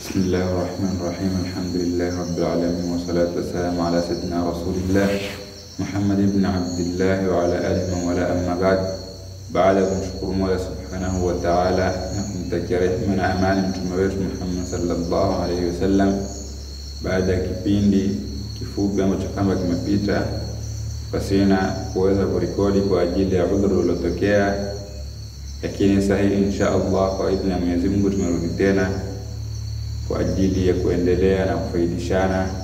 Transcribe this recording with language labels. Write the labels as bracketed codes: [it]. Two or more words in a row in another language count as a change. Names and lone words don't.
[ar] بسم الله الرحمن الرحيم. الحمد لله رب العالمين، والصلاة والسلام على سيدنا رسول الله محمد بن عبد الله وعلى آله ولا أما بعد. [sw] Baada ya kumshukuru Mola [ar] سبحانه وتعالى [sw] na kumtakia rehema na amani mtume wetu Muhammad [ar] صلى الله عليه وسلم, [sw] baada ya kipindi kifupi ambacho kama kimepita pasina kuweza kurekodi kwa ajili ya udhuru uliotokea, lakini sahihi [ar] إن شاء الله [sw] kwa idhini ya Mwenyezi Mungu tumerudi tena kwa ajili ya kuendelea na kufaidishana.